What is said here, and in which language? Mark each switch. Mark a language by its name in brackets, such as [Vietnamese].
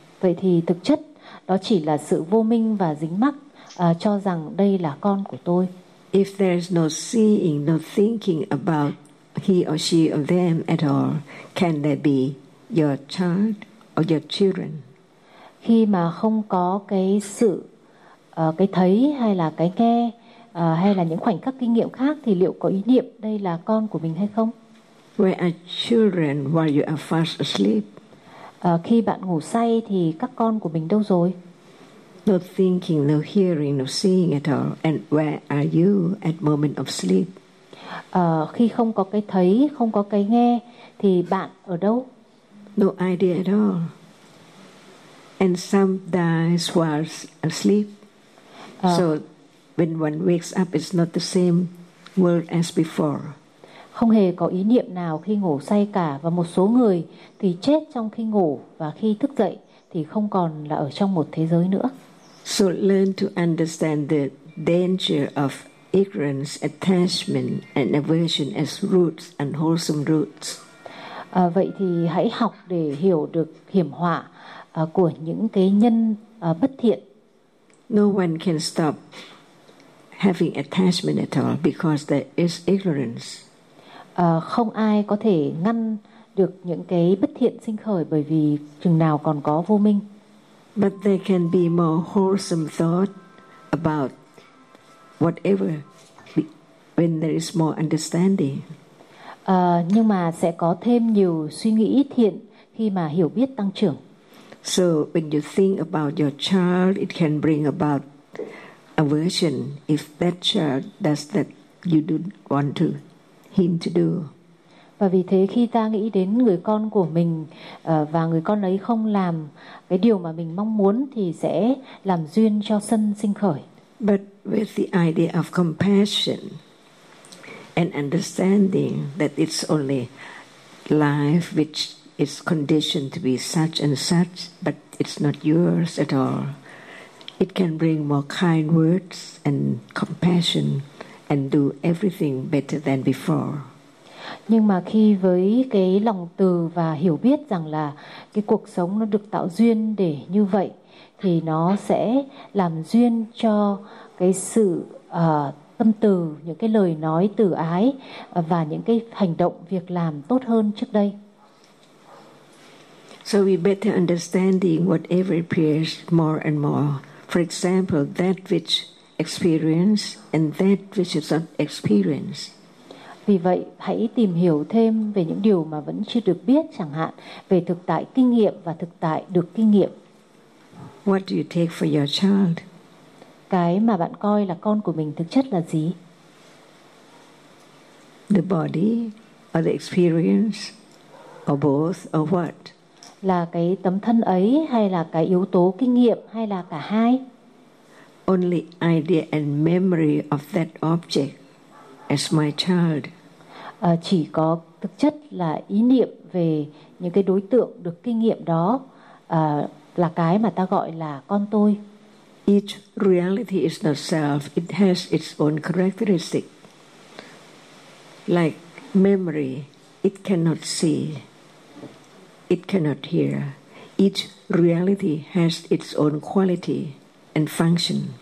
[Vietnamese] Vậy thì thực chất đó chỉ là sự vô minh và dính mắc cho rằng đây là con của tôi. [English] If there's no seeing, no thinking about he or she or them at all, can they be your child or your children? [Vietnamese] Khi mà không có cái sự cái thấy hay là cái nghe hay là những khoảnh khắc kinh nghiệm khác thì liệu có ý niệm đây là con của mình hay không? [English] Where are children while you are fast asleep? [Vietnamese] Khi bạn ngủ say thì các con của mình đâu rồi? [English] No thinking, no hearing, no seeing at all. And where are you at moment of sleep? [Vietnamese] Khi không có cái thấy, không có cái nghe thì bạn ở đâu? [English] No idea at all. And some dies while asleep. So when one wakes up, it's not the same world as before. [Vietnamese] Không hề có ý niệm nào khi ngủ say cả, và một số người thì chết trong khi ngủ và khi thức dậy thì không còn là ở trong một thế giới nữa. [English] So learn to understand the danger of ignorance, attachment and aversion as roots, unwholesome roots. [Vietnamese] Vậy thì hãy học để hiểu được hiểm họa của những cái nhân bất thiện. [English] No one can stop having attachment at all because there is ignorance. [Vietnamese] Không ai có thể ngăn được những cái bất thiện sinh khởi bởi vì chừng nào còn có vô minh. [English] But there can be more wholesome thought about whatever when there is more understanding. [Vietnamese] Nhưng mà sẽ có thêm nhiều suy nghĩ thiện khi mà hiểu biết tăng trưởng. [English] So when you think about your child, it can bring about aversion if that child does that you don't want to him to do. [Vietnamese] Và vì thế khi ta nghĩ đến người con của mình và người con ấy không làm cái điều mà mình mong muốn thì sẽ làm duyên cho sân sinh khởi. [English] But with the idea of compassion and understanding that it's only life which is conditioned to be such and such, but it's not yours at all, it can bring more kind words and compassion and do everything better than before. [Vietnamese] Nhưng mà khi với cái lòng từ và hiểu biết rằng là cái cuộc sống nó được tạo duyên để như vậy thì nó sẽ làm duyên cho cái sự tâm từ, những cái lời nói từ ái và những cái hành động việc làm tốt hơn trước đây. [English] So we better understanding whatever appears more and more. For example, that which experience and that which is not experience. [Vietnamese] Vì vậy, hãy tìm hiểu thêm về những điều mà vẫn chưa được biết, chẳng hạn về thực tại kinh nghiệm và thực tại được kinh nghiệm. [English] What do you take for your child? [Vietnamese] Cái mà bạn coi là con của mình thực chất là gì? [English] The body or the experience or both or what? [Vietnamese] Là cái tấm thân ấy hay là cái yếu tố kinh nghiệm hay là cả hai? [English] Only idea and memory of that object as my child. [Vietnamese] Chỉ có thực chất là ý niệm về những cái đối tượng được kinh nghiệm đó là cái mà ta gọi là con tôi. [English] Each reality is not self, it has its own characteristic. Like memory, it cannot see, it cannot hear. Each reality has its own quality and function.